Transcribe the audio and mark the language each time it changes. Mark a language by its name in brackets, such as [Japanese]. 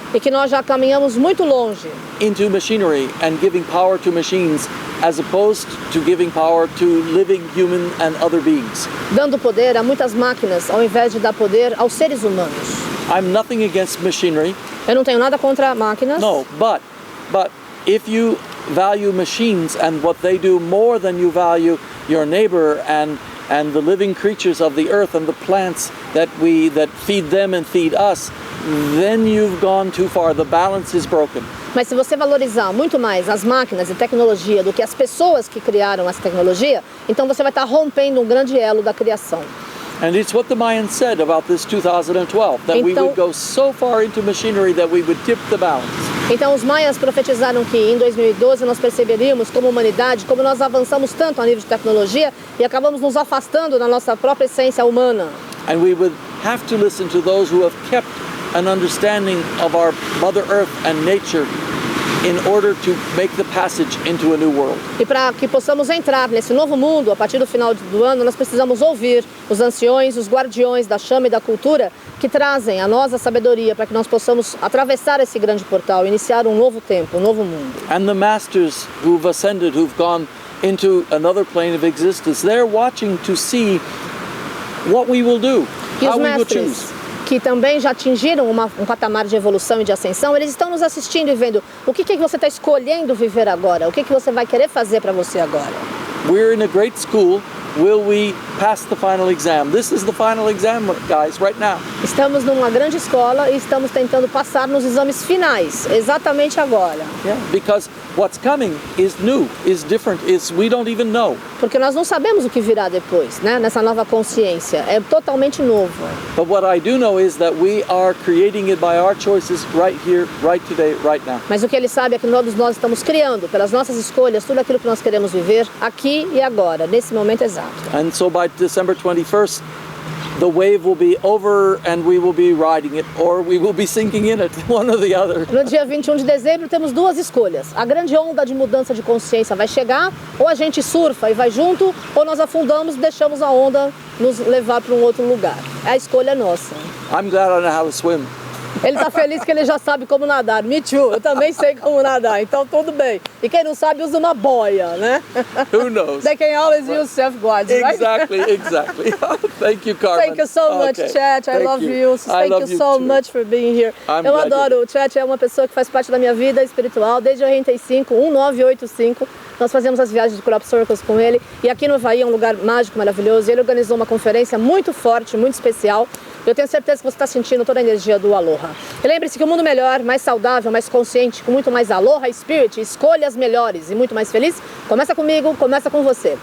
[Portuguese] E que nós já caminhamos muito longe [English] into machinery and giving power to machines as opposed to giving power to living human and other beings. [Portuguese] dando poder a muitas máquinas ao invés de dar poder aos seres humanos. [English] I'm nothing against machinery. [Portuguese] Eu não tenho nada contra máquinas. [English] No, but if you value machines and what they do more than you value your neighbor and the living creatures of the earth and the plants that feed them and feed us, then you've gone too far. The balance is broken. [Portuguese] Mas se você valorizar muito mais as máquinas e tecnologia do que as pessoas que criaram essa tecnologia, então você vai estar rompendo um grande elo da criação. [English] And it's what the Mayans said about this 2012, that we would go so far into machinery that we would tip the balance. [Portuguese] Então os maias profetizaram que em 2012 nós perceberíamos como humanidade, como nós avançamos tanto a nível de tecnologia e acabamos nos afastando da nossa própria essência humana. [English] And we would have to listen to those who have kept an understanding of our Mother Earth and nature in order to make the passage into a new world. [Portuguese] E para que possamos entrar nesse novo mundo, a partir do final do ano, nós precisamos ouvir os anciões, os guardiões da chama e da cultura que trazem a nós a sabedoria para que nós possamos atravessar esse grande portal, iniciar um novo tempo, um novo mundo. [English] And the masters who've ascended, who've gone into another plane of existence, they're watching to see what we will do, [Portuguese] E os [English] how we will [Portuguese] mestres [English] choose. [Portuguese] que também já atingiram um patamar de evolução e de ascensão, eles estão nos assistindo e vendo o que você está escolhendo viver agora, o que você vai querer fazer para você agora. [English] We're in a great school. Will we pass the final exam? This is the final exam, guys, right now. [Portuguese] Estamos numa grande escola e estamos tentando passar nos exames finais, exatamente agora. [English] Yeah, because what's coming is new, is different, we don't even know. [Portuguese] Porque nós não sabemos o que virá depois, né? Nessa nova consciência, é totalmente novo. [English] But what I do know is that we are creating it by our choices right here, right today, right now. [Portuguese] Mas o que ele sabe é que todos nós estamos criando, pelas nossas escolhas, tudo aquilo que nós queremos viver aqui e agora, nesse momento exato. [English] And so by December 21st, the wave will be over and we will be riding it, or we will be sinking in it, one or the other. [Portuguese] No dia 21 de dezembro temos duas escolhas. A grande onda de mudança de consciência vai chegar, ou a gente surfa e vai junto, ou nós afundamos e deixamos a onda nos levar para um outro lugar. É a escolha nossa. [English] I'm glad I know how to swim. [Portuguese] Ele está feliz que ele já sabe como nadar. [English] Me too, [Portuguese] eu também sei como nadar, então tudo bem. E quem não sabe usa uma boia, né? [English] Who knows? They can always use self-guards, right? Exactly. Thank you, Carmen. Thank you so much, Chet. I love you. Thank you so much for being here. [Portuguese] Eu adoro. O Chet é uma pessoa que faz parte da minha vida espiritual desde 85, 1985. Nós fazemos as viagens de crop circles com ele. E aqui no Havaí é um lugar mágico, maravilhoso. Ele organizou uma conferência muito forte, muito especial. Eu tenho certeza que você está sentindo toda a energia do Aloha. E lembre-se que um mundo melhor, mais saudável, mais consciente, com muito mais Aloha Spirit, escolhas melhores e muito mais feliz, começa comigo, começa com você.